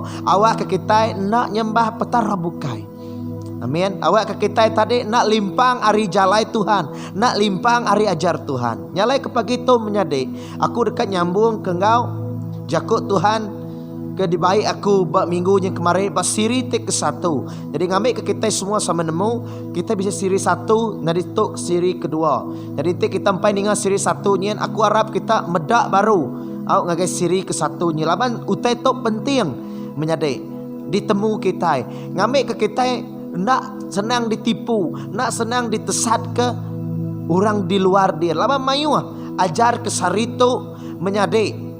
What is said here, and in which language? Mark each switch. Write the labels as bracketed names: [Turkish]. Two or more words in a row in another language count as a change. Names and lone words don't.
[Iban] Awak ke kita nak nyembah petara bukai. Amin. Awak ke kita tadi nak limpang ari jalai Tuhan, nak limpang ari ajar Tuhan. Nyalai ke pagi tu menyade. Aku dekat nyambung ke engkau. Jakut Tuhan ke dibaik aku bak minggu yang kemarin pas siri ke satu. Jadi ngambil ke kita semua sama nemu kita bisa siri satu nanti tok siri kedua. Jadi kita sampai dengan siri satu nyen aku harap kita medak baru. Au ngagai siri ke satu nyen laban utai tok penting menyade ditemu kita. Ngambil ke kita nak senang ditipu, nak senang ditesat ke orang di luar dia. Laban mayu ajar ke sarito menyade.